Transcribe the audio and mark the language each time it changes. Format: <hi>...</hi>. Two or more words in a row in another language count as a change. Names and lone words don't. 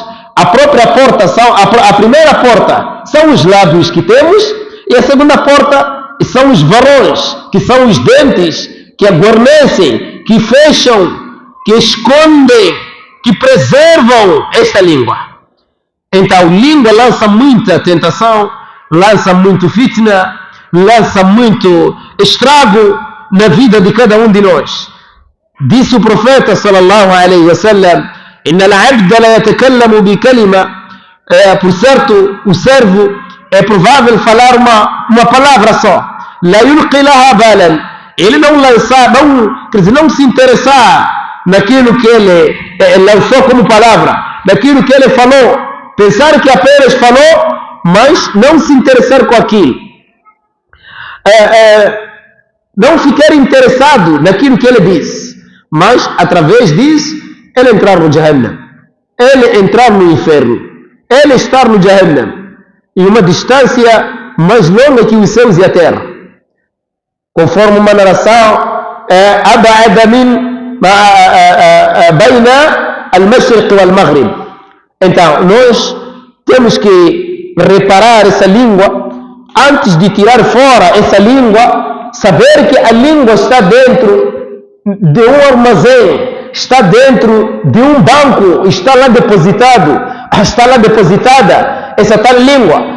<pt>A própria porta a primeira porta são os lábios que temos, e a segunda porta são os varões, que são os dentes que aguarnecem, que fecham, que escondem, que preservam esta língua. Então, língua lança muita tentação, lança muito fitna, lança muito estrago na vida de cada um de nós. Disse o profeta</pt> <ar>صلى الله عليه وسلم: "إن العبد ليتكلم بالكلمة",</ar> <pt>por certo, o servo é provável falar uma palavra só.</pt> <ar>لا يلقي لها بالا,</ar> <pt>ele não lançar, não se interessar naquilo que ele lançou como palavra, naquilo que ele falou, pensar que apenas falou, mas não se interessar com aquilo, não ficar interessado naquilo que ele diz, mas através disso ele entrar no Jahannam, ele entrar no inferno, ele estar no Jahannam, em uma distância mais longa que os céus e a terra. Conforme uma narração,</pt> <ar>أبعد من بين المشرق والمغرب.</ar> <pt>Então, nós temos que reparar essa língua antes de tirar fora essa língua, saber que a língua está dentro de um armazém, está dentro de um banco, está lá depositada essa tal língua.</pt>